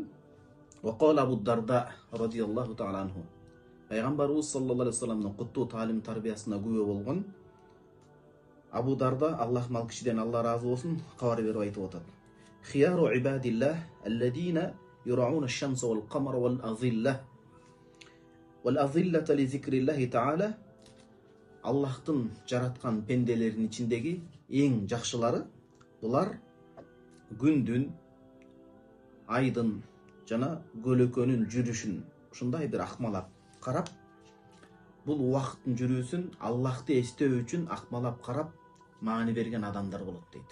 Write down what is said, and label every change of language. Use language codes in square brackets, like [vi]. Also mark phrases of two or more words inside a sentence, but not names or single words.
[ar] وقال أبو الدرداء رضي الله تعالى عنه. [ky] Пайгамбарыбыз [ar] صلى الله عليه [ky] вассаламдын куттуу таалим тарбиясына күбө болгон Абу Дарда, Аллах ал кишиден Алла ыраазы болсун, кабар берип айтып атат. [ar] خيار عباد الله الذين يراعون الشمس والقمر والأظلة والأظلة لذكر الله تعالى. [ky] Аллахтын жараткан пенделердин ичиндеги эң жакшылары булар күндүн, айдын жана көлөкөнүн жүрүшүн ушундай бир акмалап карап, бул убакыттын жүрүүсүн Аллахты эстөө үчүн акмалап карап маани берген адамдар болот дейт.